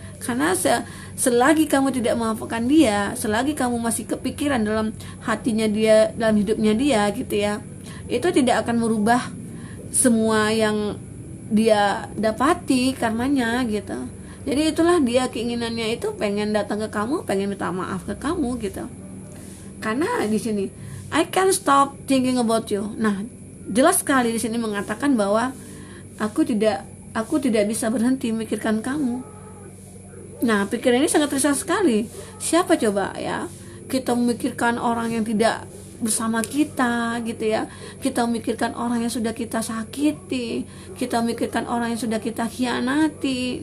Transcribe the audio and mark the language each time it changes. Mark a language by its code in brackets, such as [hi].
[id] Karena selagi kamu tidak memaafkan dia, selagi kamu masih kepikiran dalam hatinya dia, dalam hidupnya dia gitu ya, itu tidak akan merubah semua yang dia dapati karmanya gitu. Jadi itulah dia keinginannya itu, pengen datang ke kamu, pengen minta maaf ke kamu gitu. Karena di sini [en] I can't stop thinking about you. [id] Nah, jelas sekali di sini mengatakan bahwa aku tidak bisa berhenti memikirkan kamu. Nah, pikiran ini sangat risau sekali. Siapa coba ya? Kita memikirkan orang yang tidak bersama kita gitu ya. Kita memikirkan orang yang sudah kita sakiti, kita memikirkan orang yang sudah kita khianati.